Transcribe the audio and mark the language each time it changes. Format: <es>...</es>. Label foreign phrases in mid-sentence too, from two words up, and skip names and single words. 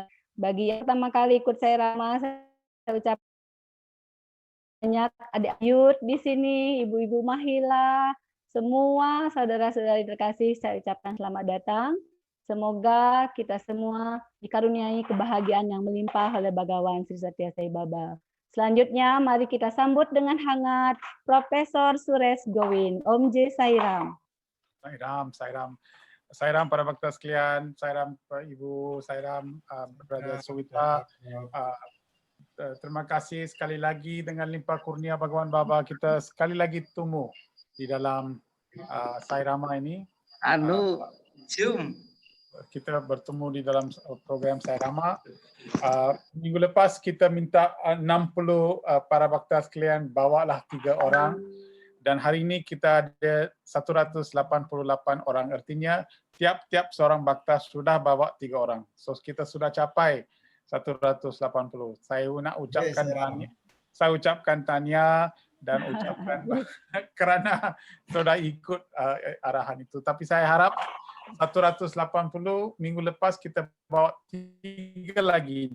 <id>Bagi yang pertama kali ikut Sairam, saya ucapkan banyak adik Ayut di sini, ibu-ibu Mahila, semua saudara-saudari terkasih, saya ucapkan selamat datang. Semoga kita semua dikaruniai kebahagiaan yang melimpah oleh Bhagawan Sri Satya Sai Baba. Selanjutnya, mari kita sambut dengan hangat Profesor Suresh Gowin. Om J. Sairam.</id> <ms>Sairam, Sairam. Sairam para bakta sekalian, Sairam Ibu, Sairam Brother Sowita. Terima kasih sekali lagi dengan limpah kurnia Bhagawan Baba kita sekali lagi tumbuh di dalam Sairama ini. Kita bertemu di dalam program Sairama. Minggu lepas kita minta 60 para bakta sekalian bawalah 3 orang. Dan hari ini kita ada 188 orang. Artinya tiap-tiap seorang bakta sudah bawa 3 orang. So kita sudah capai 180. Saya nak ucapkan saya ucapkan tanya dan ucapkan kerana sudah ikut arahan itu. Tapi saya harap 180 minggu lepas kita bawa 3 lagi.</ms>